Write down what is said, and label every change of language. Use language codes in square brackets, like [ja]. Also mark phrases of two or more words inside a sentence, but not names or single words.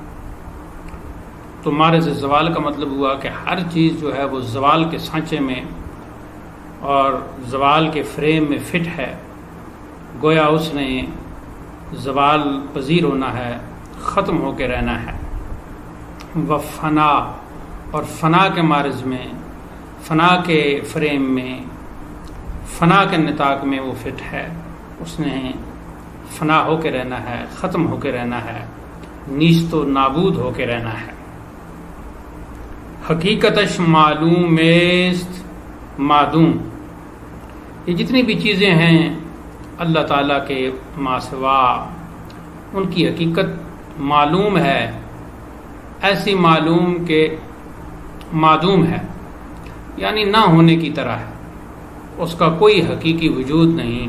[ur] تو مارز زوال کا مطلب ہوا کہ ہر چیز جو ہے وہ زوال کے سانچے میں اور زوال کے فریم میں فٹ ہے، گویا اس نے زوال پذیر ہونا ہے، ختم ہو کے رہنا ہے۔ و فنا، اور فنا کے مارز میں، فنا کے فریم میں، فنا کے نطاق میں وہ فٹ ہے، اس نے فنا ہو کے رہنا ہے، ختم ہو کے رہنا ہے، نیست و نابود ہو کے رہنا ہے۔ [fa] حقیقتش معلوم است معدوم، [ur] یہ جتنی بھی چیزیں ہیں اللہ تعالیٰ کے ما سوا، ان کی حقیقت معلوم ہے، ایسی معلوم کہ معدوم ہے، یعنی نہ ہونے کی طرح ہے، اس کا کوئی حقیقی وجود نہیں۔